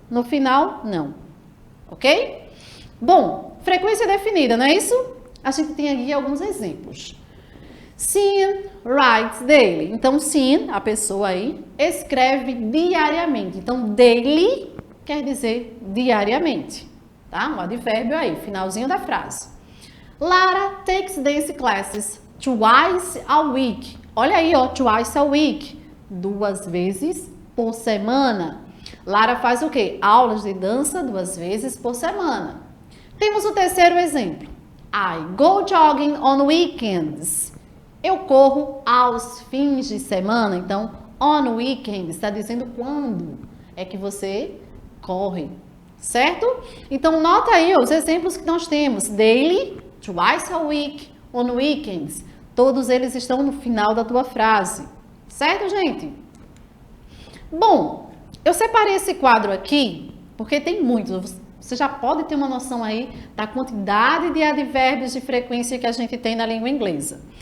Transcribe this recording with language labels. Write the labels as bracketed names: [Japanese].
[Portuguese] No final, não. Ok? Bom, frequência definida, não é isso? A gente tem aqui alguns exemplos. [English] Sean writes daily. [Portuguese] Então, Sean, a pessoa aí, escreve diariamente. Então, daily quer dizer diariamente, tá? Um advérbio aí, finalzinho da frase. [English] Lara takes dance classes twice a week. [Portuguese] Olha aí, ó, [English] twice a week. [Portuguese] 2 vezes por semana. Lara faz o quê? Aulas de dança 2 vezes por semana. Temos o terceiro exemplo. [English] I go jogging on weekends. [Portuguese] Eu corro aos fins de semana. Então, [English] on weekends [Portuguese] está dizendo quando é que você corre, certo? Então, nota aí os exemplos que nós temos. [English] Daily, twice a week, on weekends. [Portuguese] Todos eles estão no final da tua frase, certo, gente? Bom, eu separei esse quadro aqui porque tem muitos. Você já pode ter uma noção aí da quantidade de advérbios de frequência que a gente tem na língua inglesa.